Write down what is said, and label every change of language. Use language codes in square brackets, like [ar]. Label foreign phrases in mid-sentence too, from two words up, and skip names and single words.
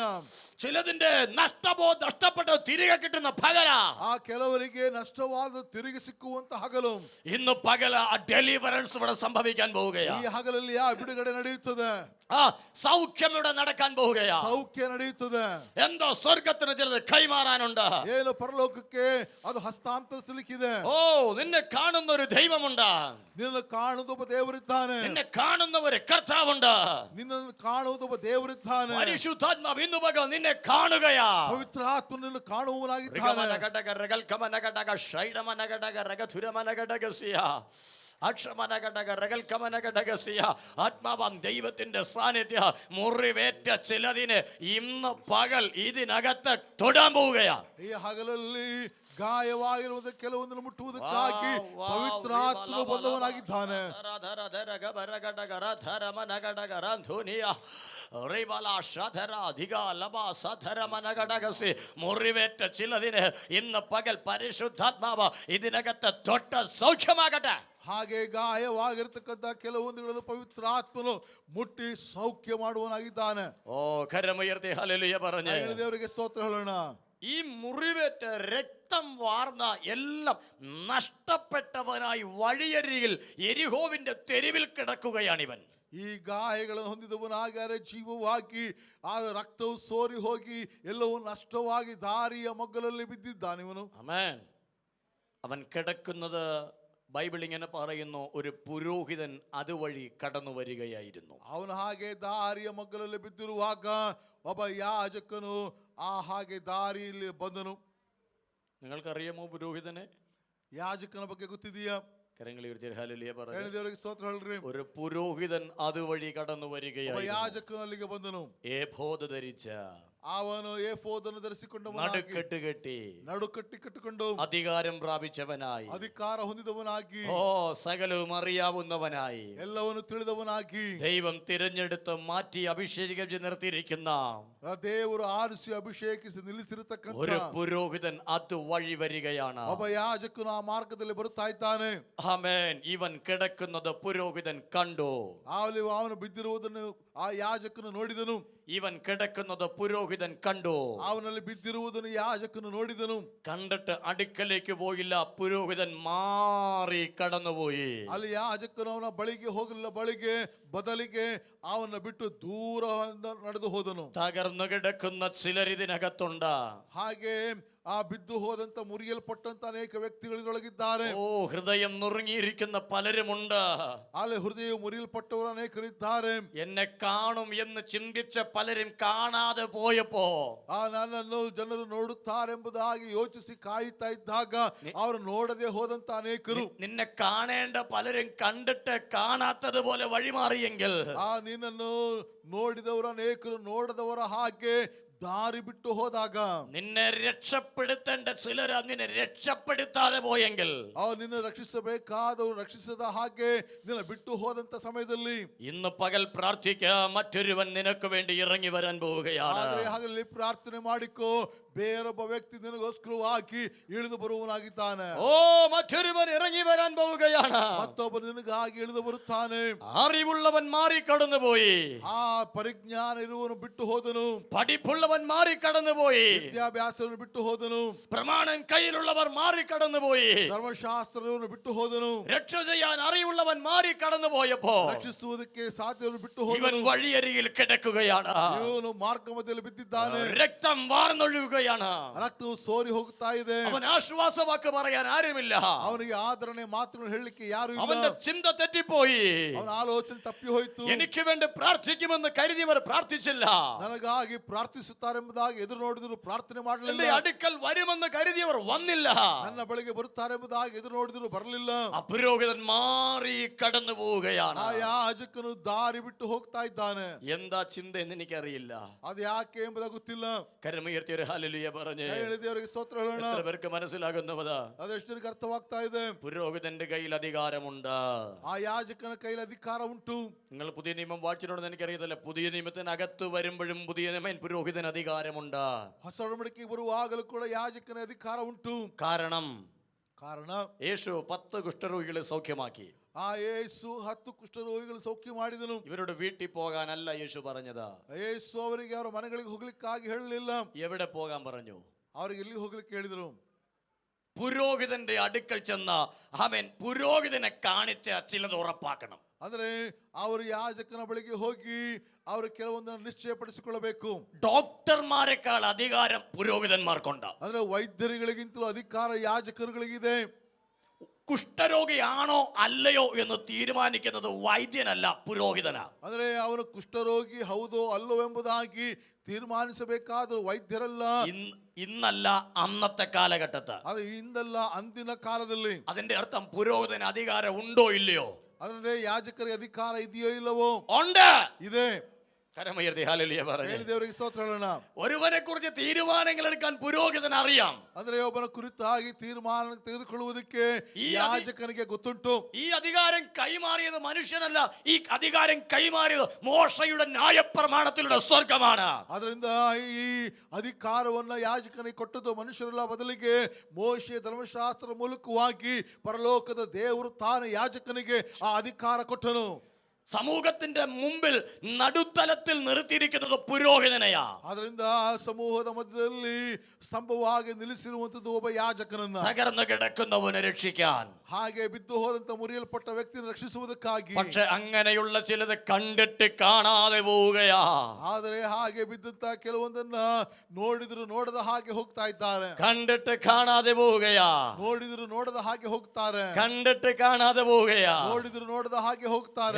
[ml] ചിലതിന്റെ നഷ്ടപ്പെട്ട തിരികെ കിട്ടുന്ന പകല. [kn] ಆ ಕೆಲವರಿಗೆ ನಷ್ಟವಾದ ತಿರುಗಿ ಸಿಕ್ಕುವಂತ ಹಗಲು. [ml] ഇന്ന് പകല ഡെലിവറൻസ് ഇവിടെ സംഭവിക്കാൻ [kn] ಈ [ml] പോവുകയാണ്. [kn] ಹಗಲಲ್ಲಿ ಆ ಬಿಡುಗಡೆ ನಡೆಯುತ್ತದೆ, [ml] ആ സൗഖ്യം ഇവിടെ നടക്കാൻ പോവുകയാണ്. [kn] ಸೌಖ್ಯ ನಡೆಯುತ್ತದೆ. [ml] എന്തോ സ്വർഗത്തിന് ചിലത് കൈമാറാനുണ്ട്. [kn] ಏನು ಪರಲೋಕಕ್ಕೆ ಅದು ಹಸ್ತಾಂತರಿಸಲಿಕ್ಕಿದೆ. [ml] ഓ, നിന്നെ കാണുന്ന ഒരു ദൈവമുണ്ട്. [kn] ನಿನ್ನನ್ನು ಕಾಣುವುದು ಒಬ್ಬ ದೇವರಿದ್ದಾನೆ. [ml] നിന്നെ കാണുന്ന ഒരു കർത്താവുണ്ട്. [kn] ನಿನ್ನನ್ನು ಕಾಣುವುದು ಒಬ್ಬ ದೇವರಿದ್ದಾನೆ. [ml] പരിശുദ്ധാത്മാവ് ഇന്ന് പകൽ നിന്നെ കാണുകയാ. [kn] ಪವಿತ್ರ ಆತ್ಮ ನಿನ್ನನ್ನು ಕಾಣುವವನಾಗಿದ್ದಾನೆ. [ml] ആത്മാവാം ദൈവത്തിന്റെ സാന്നിധ്യ മുറിവേറ്റ ചിലതിന് ഇന്ന് പകൽ ഇതിനകത്ത് തൊടാൻ പോവുകയാ. [kn] ಈ ಹಗಲಲ್ಲಿ ಗಾಯವಾಗಿರುವುದು ಕೆಲವೊಂದನ್ನು ಮುಟ್ಟುವುದಕ್ಕಾಗಿ ಪವಿತ್ರ ಆತ್ಮನು ಬಂದವನಾಗಿದ್ದಾನೆ. [ml] മുറിവേറ്റ ചിലതിന് ഇന്ന് പകൽ പരിശുദ്ധാത്മാവ് ഇതിനകത്ത് തൊട്ട സൗഖ്യമാകട്ടെ. [kn] ಹಾಗೆ ಗಾಯವಾಗಿರ್ತಕ್ಕಂಥ ಕೆಲವೊಂದುಗಳನ್ನು ಪವಿತ್ರ ಆತ್ಮನು ಮುಟ್ಟಿ ಸೌಖ್ಯ ಮಾಡುವನಾಗಿದ್ದಾನೆ. [ml] ഓ, കരമുയർത്തി ഹല്ലേലൂയ പറഞ്ഞേ. [kn] ದೇವರಿಗೆ ಸ್ತೋತ್ರ ಹೇಳೋಣ. [ml] ഈ മുറിവേറ്റ രക്തം വാർന്ന എല്ലാം നഷ്ടപ്പെട്ടവനായി വഴിയരികിൽ എരിഹോവിന്റെ തെരുവിൽ കിടക്കുകയാണിവൻ. [kn] ಈ ಗಾಯಗಳನ್ನು ಹೊಂದಿದವನಾಗಾರೆ ಜೀವವಾಗಿ ಆ ರಕ್ತವು ಸೋರಿ ಹೋಗಿ ಎಲ್ಲವೂ ನಷ್ಟವಾಗಿ ದಾರಿಯ ಮಗ್ಗಲಲ್ಲಿ ಬಿದ್ದಿದ್ದಾನೆ ಇವನು. [ml] ആമേൻ. അവൻ കിടക്കുന്നത് ബൈബിൾ ഇങ്ങനെ പറയുന്നു, ഒരു പുരോഹിതൻ അതുവഴി കടന്നു വരികയായിരുന്നു. [kn] ಅವನು ಹಾಗೆ ದಾರಿಯ ಮಗ್ಗಲಲ್ಲಿ ಬಿದ್ದಿರುವಾಗ ಒಬ್ಬ ಯಾಜಕನು ಆ ಹಾಗೆ ದಾರಿಯಲ್ಲಿ ಬಂದನು. [ml] നിങ്ങൾക്കറിയാമോ പുരോഹിതനെ? [kn] ಯಾಜಕನ ಬಗ್ಗೆ ಗೊತ್ತಿದೆಯಾ? [ml] കരങ്ങൾ ഉയർത്തി ഹല്ലേലൂയ പറഞ്ഞു. [kn] ದೇವರಿಗೆ ಸ್ತೋತ್ರ ಹೇಳ್ರಿ. [ml] ഒരു പുരോഹിതൻ അതുവഴി കടന്നു [kn] ಒಬ್ಬ [ml] വരികയായിരുന്നു. [kn] ಯಾಜಕನು ಅಲ್ಲಿಗೆ ಬಂದನು. [ml] ഏഫോദ് ധരിച്ച, [kn] ಅವನು ಏಫೋದನ್ನು ಧರಿಸಿಕೊಂಡವನಾಗಿ, [ml] നടുക്കെട്ട് കെട്ടി, [kn] ನಡುಕಟ್ಟಿ ಕಟ್ಟಿಕೊಂಡು, [ml] അധികാരം പ്രാപിച്ചവനായി, [kn] ಅಧಿಕಾರ ಹೊಂದಿದವನಾಗಿ, [ml] ഓ സകലവും അറിയാവുന്നവനായി, [kn] ಎಲ್ಲವನ್ನು ತಿಳಿದವನಾಗಿ, [ml] ദൈവം തിരഞ്ഞെടുത്ത് മാറ്റി അഭിഷേകം നിർത്തിയിരിക്കുന്ന [kn] ಆ ದೇವರು ಆರಿಸಿ ಅಭಿಷೇಕಿಸಿ ನಿಲ್ಲಿಸಿರತಕ್ಕಂಥ [ml] ഒരു പുരോഹിതൻ അതുവഴി വരികയാണ്. [kn] ಒಬ್ಬ ಯಾಜಕನು ಆ ಮಾರ್ಗದಲ್ಲಿ ಬರುತ್ತಾ ಇದ್ದಾನೆ. [ml] ആമേൻ. ഇവൻ കിടക്കുന്നത് പുരോഹിതൻ കണ്ടു. [kn] ಅವನು ಬಿದ್ದಿರುವುದನ್ನು ಆ ಯಾಜಕನು ನೋಡಿದನು. [ml] ഇവൻ കിടക്കുന്നത് പുരോഹിതൻ കണ്ടു. [kn] ಅವನಲ್ಲಿ ಬಿದ್ದಿರುವುದನ್ನು ಯಾಜಕನು ನೋಡಿದನು. [ml] കണ്ടിട്ട് അടുക്കലേക്ക് പോയില്ല, പുരോഹിതൻ മാറി കടന്നുപോയി. [kn] ಅಲ್ಲಿ ಯಾಜಕನು ಅವನ ಬಳಿಗೆ ಹೋಗಲಿಲ್ಲ, ಬದಲಿಗೆ ಅವನ ಬಿಟ್ಟು ದೂರ ನಡೆದು ಹೋದನು. [ml] തകർന്നു കിടക്കുന്ന ചിലർ ഇതിനകത്തുണ്ട്. [kn] ಹಾಗೆ ಆ ಬಿದ್ದು ಹೋದಂತ ಮುರಿಯಲ್ಪಟ್ಟಂತ ಅನೇಕ ವ್ಯಕ್ತಿಗಳು ಇದರೊಳಗಿದ್ದಾರೆ. [ml] ഓ, ഹൃദയം നുറുങ്ങിയിരിക്കുന്ന പലരുമുണ്ട്. [kn] ಅಲ್ಲಿ ಹೃದಯ ಮುರಿಯಲ್ಪಟ್ಟವರು ಅನೇಕರಿದ್ದಾರೆ. [ml] എന്നെ കാണും എന്ന് ചിന്തിച്ച പലരും കാണാതെ പോയപ്പോ [kn] ಆ ನನ್ನನ್ನು ಜನರು ನೋಡುತ್ತಾರೆಂಬುದಾಗಿ ಯೋಚಿಸಿ ಕಾಯುತ್ತಾ ಇದ್ದಾಗ ಅವರು ನೋಡದೆ ಹೋದಂತ ಅನೇಕರು, [ml] നിന്നെ കാണേണ്ട പലരും കണ്ടിട്ട് കാണാത്തതുപോലെ വഴിമാറിയെങ്കിൽ, [kn] ಆ ನಿನ್ನನ್ನು ನೋಡಿದವರ ಅನೇಕರು ನೋಡದವರ ಹಾಗೆ ದಾರಿ ಬಿಟ್ಟು ಹೋದಾಗ, [ml] നിന്നെ രക്ഷപ്പെടുത്തേണ്ട ചിലർ നിന്നെ രക്ഷപ്പെടുത്താതെ പോയെങ്കിൽ, [kn] ನಿನ್ನ ರಕ್ಷಿಸಬೇಕಾದವರು ರಕ್ಷಿಸದ ಹಾಗೆ ನಿನ್ನ ಬಿಟ್ಟು ಹೋದಂತ ಸಮಯದಲ್ಲಿ [ml] ഇന്ന് പകൽ പ്രാർത്ഥിക്കുക, മറ്റൊരുവൻ നിനക്ക് വേണ്ടി ഇറങ്ങി വരാൻ പോവുകയാണ്. [kn] ಆದ್ರೆ ಹಾಗಲ್ಲಿ ಪ್ರಾರ್ಥನೆ ಮಾಡಿಕೋ, ಬೇರೊಬ್ಬ ವ್ಯಕ್ತಿ ನಿನಗೋಸ್ಕರವಾಗಿ ಇಳಿದು ಬರುವನಾಗಿದ್ದಾನೆ. [ml] ഓ, മറ്റൊരുവൻ ഇറങ്ങി വരാൻ പോവുകയാണ്. [kn] ಮತ್ತೊಬ್ಬ ನಿನಗಾಗಿ ಇಳಿದು ಬರುತ್ತಾನೆ. [ml] അറിവുള്ളവൻ മാറി കടന്നുപോയി. [kn] ಆ ಪರಿಜ್ಞಾನ ಇರುವನು ಬಿಟ್ಟು ಹೋದನು. [ml] പഠിപ്പുള്ളവൻ മാറി കടന്നുപോയി. [kn] ವಿದ್ಯಾಭ್ಯಾಸವನ್ನು ಬಿಟ್ಟು ಹೋದನು. [ml] പ്രമാണം കയ്യിലുള്ളവർ മാറി കടന്നുപോയി. [kn] ಧರ್ಮಶಾಸ್ತ್ರವನ್ನು ಬಿಟ್ಟು ಹೋದನು. [ml] രക്ഷ ചെയ്യാൻ അറിവുള്ളവൻ മാറി കടന്നുപോയപ്പോ [kn] ರಕ್ಷಿಸುವುದಕ್ಕೆ ಸಾಧ್ಯವನ್ನು ಬಿಟ್ಟು [ml] ഇവൻ [kn] ಹೋದನು. [ml] വഴിയരികിൽ കിടക്കുകയാണ്. [kn] ಇವನು ಮಾರ್ಗ ಮಧ್ಯದಲ್ಲಿ ಬಿದ್ದಿದ್ದಾನೆ. [ml] രക്തം വാർന്നൊഴുകുകയാണ്. [kn] ರಕ್ತವು ಸೋರಿ ಹೋಗುತ್ತಾ ಇದೆ. [ml] അവൻ ആശ്വാസവാക്ക് പറയാൻ ആരുമില്ല. [kn] ಅವನಿಗೆ ಆದರಣೆ ಮಾತನ್ನು ಹೇಳಲಿಕ್ಕೆ ಯಾರು ಇಲ್ಲ. [ml] അവന്റെ ചിന്ത തെറ്റിപ്പോയി. [kn] ಅವನ ಆಲೋಚನೆ ತಪ್ಪಿ ಹೋಯಿತು. [ml] എനിക്ക് വേണ്ടി പ്രാർത്ഥിക്കുമെന്ന് കരുതിയവർ പ്രാർത്ഥിച്ചില്ല. [kn] ನನಗಾಗಿ ಪ್ರಾರ್ಥಿಸುತ್ತಾರೆಂಬುದಾಗಿ ಎದುರು ನೋಡಿದ್ರು ಪ್ರಾರ್ಥನೆ ಮಾಡಲಿಲ್ಲ. [ml] എന്റെ അടുക്കൽ വരുമെന്ന് കരുതിയവർ വന്നില്ല. [kn] ನನ್ನ ಬಳಿಗೆ ಬರುತ್ತಾರೆಂಬುದಾಗಿ ಎದುರು ನೋಡಿದ್ರು ಬರಲಿಲ್ಲ. [ml] അപുരോഹിതൻ മാറി കടന്നു പോവുകയാണ്. [kn] ಆ ಯಾಜಕನು ದಾರಿ ಬಿಟ್ಟು ಹೋಗ್ತಾ ಇದ್ದಾನೆ. [ml] എന്താ ചിന്ത എന്ന് എനിക്കറിയില്ല. [kn] ಅದು ಯಾಕೆ ಎಂಬುದಾಗಿ ಗೊತ್ತಿಲ್ಲ. [ml] കരമുയർത്തി ഒരു ഹല്ലേലൂയ പറഞ്ഞ് [kn] ದೇವರಿಗೆ ಸ್ತೋತ್ರ ಹೇಳೋಣ. [ml] എത്ര പേർക്ക് മനസ്സിലാകുന്നവതാ? [kn] ಅದೆಷ್ಟು ಜನಕ್ಕೆ ಅರ್ಥವಾಗ್ತಾ ಇದೆ? [ml] പുരോഹിതന്റെ കയ്യിൽ അധികാരമുണ്ട്. [kn] ಆ ಯಾಜಕನ ಕೈಲಿ ಅಧಿಕಾರ ಉಂಟು. [ml] നിങ്ങൾ പുതിയ നിയമം വായിച്ചിട്ടുണ്ടെന്ന് എനിക്കറിയത്തില്ല. പുതിയ നിയമത്തിനകത്ത് വരുമ്പോഴും പുതിയ നിയമം പുരോഹിതന് അധികാരമുണ്ട്. [kn] ಹೊಸ ಒಡಂಬಡಿಕೆಗೆ ಬರುವಾಗಲೂ ಕೂಡ ಯಾಜಕನ ಅಧಿಕಾರ ಉಂಟು. ಕಾರಣ [ml] യേശു 10 കുഷ്ഠരോഗികളെ സൗഖ്യമാക്കി. [kn] ಆ ಯೇಸು 10 ಕುಷ್ಠರೋಗಿಗಳು ಸೌಖ್ಯ ಮಾಡಿದನು. [ml] ഇവരുടെ വീട്ടിൽ പോകാനല്ല യേശു പറഞ്ഞത്. [kn] ಯೇಸು ಅವರಿಗೆ ಅವರ ಮನೆಗಳಿಗೆ ಹೋಗ್ಲಿಕ್ಕಾಗಿ ಹೇಳಲಿಲ್ಲ. [ml] എവിടെ പോകാൻ പറഞ്ഞു? [kn] ಅವರಿಗೆ ಎಲ್ಲಿ ಹೋಗ್ಲಿಕ್ಕೆ ಹೇಳಿದರು? [ml] പുരോഹിതന്റെ അടുക്കൽ ചെന്ന് ആമേൻ പുരോഹിതനെ കാണിച്ച് ചിലത് ഉറപ്പാക്കണം. [kn] ಅಂದ್ರೆ ಅವರು ಯಾಜಕನ ಬಳಿಗೆ ಹೋಗಿ ಅವರು ಕೆಲವೊಂದನ್ನು ನಿಶ್ಚಯಪಡಿಸಿಕೊಳ್ಳಬೇಕು. [ml] ഡോക്ടർമാരെക്കാൾ അധികാരം പുരോഹിതന്മാർക്കുണ്ട്. [kn] ಅಂದ್ರೆ ವೈದ್ಯರುಗಳಿಗಿಂತಲೂ ಅಧಿಕಾರ ಯಾಜಕರುಗಳಿಗಿದೆ. [ml] കുഷ്ഠരോഗിയാണോ അല്ലയോ എന്ന് തീരുമാനിക്കുന്നത് വൈദ്യനല്ല, പുരോഹിതനാ. [kn] ಅಂದ್ರೆ ಅವನು ಕುಷ್ಠರೋಗಿ ಹೌದೋ ಅಲ್ಲೋ ಎಂಬುದಾಗಿ ತೀರ್ಮಾನಿಸಬೇಕಾದರೂ ವೈದ್ಯರಲ್ಲ. [ml] ഇന്നല്ല, അന്നത്തെ കാലഘട്ടത്ത്. [kn] ಅದು ಇಂದಲ್ಲ, ಅಂದಿನ ಕಾಲದಲ್ಲಿ. [ml] അതിന്റെ അർത്ഥം പുരോഹിതന് അധികാരം ഉണ്ടോ ഇല്ലയോ? [kn] ಅದರಲ್ಲಿ ಯಾಜಕರಿಗೆ ಅಧಿಕಾರ ಇದೆಯೋ ಇಲ್ಲವೋ? [ml] ഉണ്ട്. [kn] ಇದೆ. [ml] കരമുയർത്തി ഹല്ലേലൂയ പറഞ്ഞു. [kn] ದೇವರಿಗೆ ಸ್ತೋತ್ರ ಹೇಳೋಣ. [ml] ഒരുവനെ കുറിച്ച് തീരുമാനങ്ങൾ എടുക്കാൻ പുരോഹിതൻ അറിയാം. [kn] ಅಂದ್ರೆ ಒಬ್ಬನ ಕುರಿತಾಗಿ ತೀರ್ಮಾನ ತೆಗೆದುಕೊಳ್ಳುವುದಕ್ಕೆ ಯಾಜಕನಿಗೆ ಗೊತ್ತುಂಟು. [ml] ഈ അധികാരം കൈമാറിയത് മനുഷ്യനല്ല, ഈ അധികാരം കൈമാറിയത് മോശയുടെ ന്യായപ്രമാണത്തിലൂടെ സ്വർഗമാണ്. [kn] ಅದರಿಂದ ಈ ಅಧಿಕಾರವನ್ನ ಯಾಜಕನಿಗೆ ಕೊಟ್ಟದ್ದು ಮನುಷ್ಯರಲ್ಲ, ಬದಲಿಗೆ ಮೋಶೆಯ ಧರ್ಮಶಾಸ್ತ್ರ ಮೂಲಕವಾಗಿ ಪರಲೋಕದ ದೇವರು ತಾನು ಯಾಜಕನಿಗೆ ಆ ಅಧಿಕಾರ ಕೊಟ್ಟನು. [ml] സമൂഹത്തിന്റെ മുമ്പിൽ നടുത്തലത്തിൽ നിർത്തിയിരിക്കുന്നത് പുരോഹിതനെയാ. [kn] ಅದರಿಂದ ಸಮೂಹದ ಮಧ್ಯದಲ್ಲಿ ಸ್ತಂಭವಾಗಿ ನಿಲ್ಲಿಸಿರುವಂತದ್ದು ಒಬ್ಬ ಯಾಜಕನನ್ನ. [ml] തകർന്നു കിടക്കുന്നവനെ രക്ഷിക്കാൻ, [kn] ಹಾಗೆ ಬಿದ್ದು ಹೋದಂತ ಮುರಿಯಲ್ಪಟ್ಟ ವ್ಯಕ್ತಿಯನ್ನು ರಕ್ಷಿಸುವುದಕ್ಕಾಗಿ. [ml] പക്ഷെ അങ്ങനെയുള്ള ചിലത് കണ്ടിട്ട് കാണാതെ പോവുകയാ. [kn] ಆದರೆ ಹಾಗೆ ಬಿದ್ದಂತ ಕೆಲವೊಂದನ್ನ ನೋಡಿದ್ರು ನೋಡದ ಹಾಗೆ ಹೋಗ್ತಾ ಇದ್ದಾರೆ. [ml] കണ്ടിട്ട് കാണാതെ പോവുകയാ. [kn] ನೋಡಿದ್ರು ನೋಡದ ಹಾಗೆ ಹೋಗ್ತಾರೆ. [ml] കണ്ടിട്ട് കാണാതെ പോവുകയാ. [kn] ನೋಡಿದ್ರು ನೋಡದ ಹಾಗೆ ಹೋಗ್ತಾರೆ.